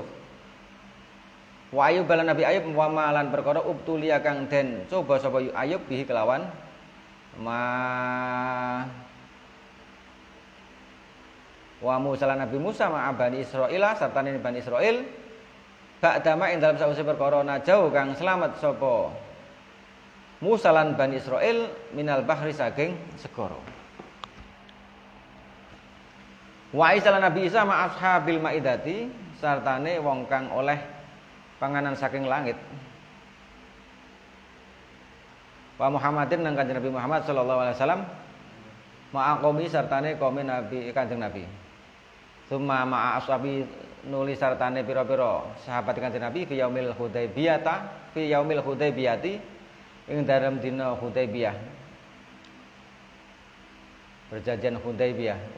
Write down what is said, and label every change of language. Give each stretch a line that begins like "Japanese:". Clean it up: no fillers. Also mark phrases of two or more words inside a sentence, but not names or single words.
Javanese: Wa Ayub lan Nabi Ayub wa malan perkara ubtulia kang den coba sapa Ayub bihi kelawan wa Musa lan Nabi Musa ma Bani Israil sartane Bani Israil ba'dama ing dalem sawise perkara najau kang selamat sapa Musa lan Bani Israil
Arabic: من البحر
Javanese: saking segara. Wa Isa lan Nabi Isa
Arabic: مع أصحاب المائدة
Javanese: sartane wong kang oleh panganan saking langit. Wa Muhammadin lan Kanjeng Nabi Muhammad
Arabic: صلى الله عليه وسلم مع قومه
Javanese: sartane qaumi Nabi Kanjeng Nabi.
Arabic: ثم مع أصحاب
Javanese: nuli sartane pira-pira sahabat Kanjeng Nabi
Arabic: في يوم الحديبية
Javanese: ing dalem dina Hudaybiyah. Perjanjian Hudaybiyah.